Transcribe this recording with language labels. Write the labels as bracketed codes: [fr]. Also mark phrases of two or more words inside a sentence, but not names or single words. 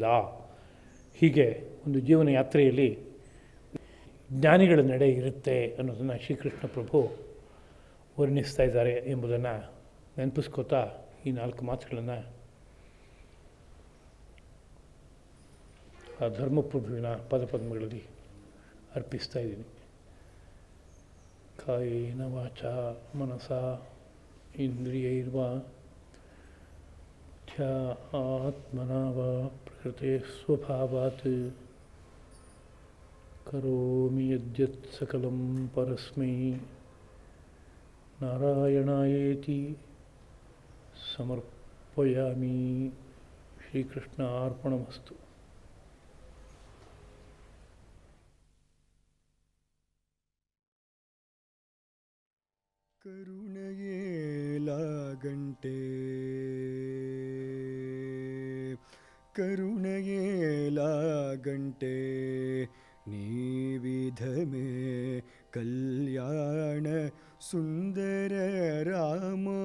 [kn] ಹೀಗೆ ಒಂದು ಜೀವನ ಯಾತ್ರೆಯಲ್ಲಿ ಜ್ಞಾನಿಗಳ ನಡೆ ಇರುತ್ತೆ ಅನ್ನೋದನ್ನು ಶ್ರೀಕೃಷ್ಣ ಪ್ರಭು ವರ್ಣಿಸ್ತಾ ಇದ್ದಾರೆ ಎಂಬುದನ್ನು ನೆನಪಿಸ್ಕೋತಾ ಈ 4 ಮಾತುಗಳನ್ನು ಆ ಧರ್ಮಪ್ರಭುವಿನ ಪದಪದ್ಮಗಳಲ್ಲಿ ಅರ್ಪಿಸ್ತಾ ಇದ್ದೀನಿ. [sa] ಕಾಯೇನ ವಾಚಾ ಮನಸಾ ಇಂದ್ರಿಯೈರ್ವಾ ಆತ್ಮನಾ ವಾ ಪ್ರಕೃತೆ ಸ್ವಭಾವಾತ್ ಕರೋಮಿ ಯದ್ಯತ್ ಸಕಲಂ ಪರಸ್ಮೈ ನಾರಾಯಣಾಯೇತಿ ಸಮರ್ಪಯಾಮಿ. ಶ್ರೀಕೃಷ್ಣ ಅರ್ಪಣಮಸ್ತು. [te] కరుణెయే లాగంటె, కరుణెయే లాగంటె, నీవిధమె కల్యాణ సుందర రామ.